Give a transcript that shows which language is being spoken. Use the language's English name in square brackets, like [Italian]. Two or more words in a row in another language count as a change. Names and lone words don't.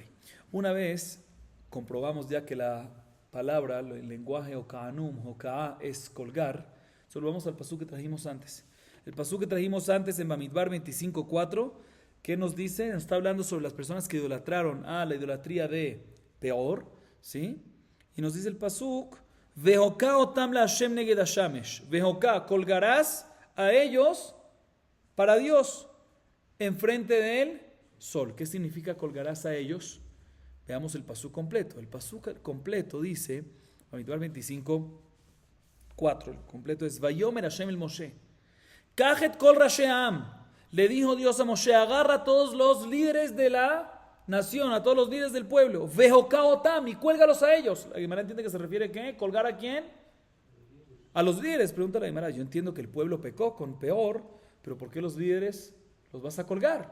[Spanish] Una vez comprobamos ya que la palabra, el lenguaje Hokaanum, Hokaa es colgar. Solo vamos al pasuk que trajimos antes. El pasuk que trajimos antes en Bamidbar 25:4, ¿qué nos dice? Nos está hablando sobre las personas que idolatraron a la idolatría de Peor, ¿sí? [Hebrew] Y nos dice el pasuk: והוקע אותם לה׳ נגד השמש. [Spanish] Vehoka, colgarás a ellos para Dios enfrente del sol. ¿Qué significa colgarás a ellos? Veamos el pasuk completo. El pasuk completo dice, Bamidbar 25:4, el completo es: [Hebrew] ויאמר השם אל משה קח את כל ראשי העם, [Spanish] Le dijo Dios a Moshe, agarra a todos los líderes de la nación, a todos los líderes del pueblo, vejokaotam, y cuélgalos a ellos. La Guimara entiende que se refiere a ¿qué? ¿Colgar a quién? A los líderes. Pregunta la Guimara, yo entiendo que el pueblo pecó con peor, pero ¿por qué los líderes los vas a colgar?